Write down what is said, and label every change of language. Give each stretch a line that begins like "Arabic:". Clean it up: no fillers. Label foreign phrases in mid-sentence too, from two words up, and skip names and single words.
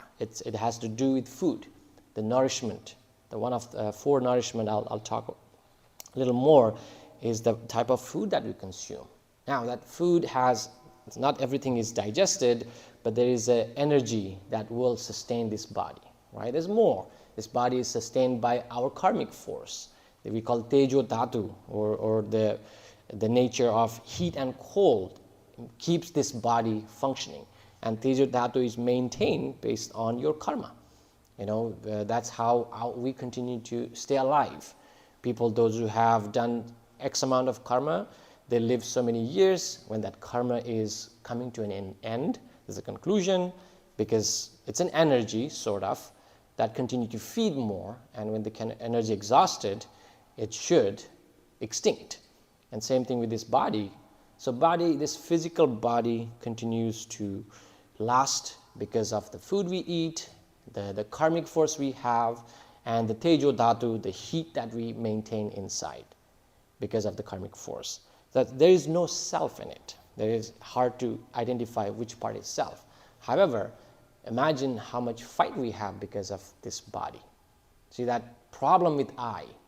English: It has to do with food, the nourishment. The one of the 4 nourishment I'll talk a little more is the type of food that we consume. Now that food has, not everything is digested, but there is an energy that will sustain this body, right? There's more. This body is sustained by our karmic force that we call
Punjabi: tejo dhatu,
English: or the nature of heat and cold keeps this body functioning. And
Punjabi: tejo dhatu
English: is maintained based on your karma. That's how we continue to stay alive. People, those who have done X amount of karma, they live so many years. When that karma is coming to an end, there's a conclusion, because it's an energy, sort of, that continue to feed more, and when the energy exhausted, it should extinct. And same thing with this body. So this physical body continues to last because of the food we eat, the karmic force we have, and the
Punjabi: tejo dhatu,
English: the heat that we maintain inside because of the karmic force. That there is no self in it. It is hard to identify which part is self. However, imagine how much fight we have because of this body. See that problem with I.